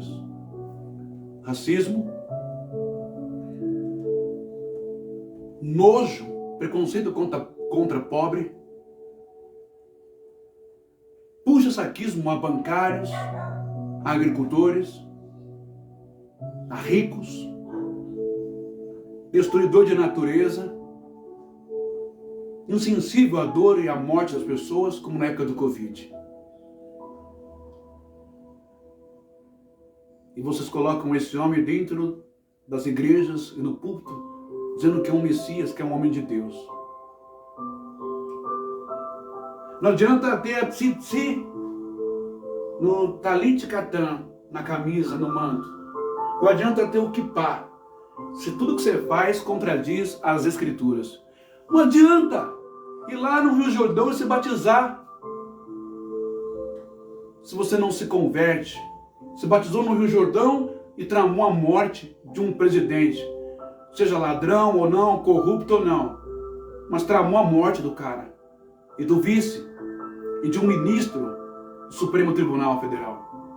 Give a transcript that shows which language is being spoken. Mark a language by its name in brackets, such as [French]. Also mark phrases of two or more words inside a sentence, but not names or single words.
[Portuguese] Racismo, nojo, preconceito contra pobre, puxa-saquismo a bancários, a agricultores, a ricos, destruidor de natureza, insensível à dor e à morte das pessoas, como na época do Covid. E vocês colocam esse homem dentro das igrejas e no púlpito, dizendo que é um Messias, que é um homem de Deus. Não adianta ter a tzitzi no [Hebrew] talit katan, [Portuguese] na camisa, no manto. Não adianta ter o kippá, se tudo que você faz contradiz as Escrituras. Não adianta ir lá no Rio Jordão e se batizar, se você não se converte. Se batizou no Rio Jordão e tramou a morte de um presidente, seja ladrão ou não, corrupto ou não, mas tramou a morte do cara, e do vice, e de um ministro do Supremo Tribunal Federal.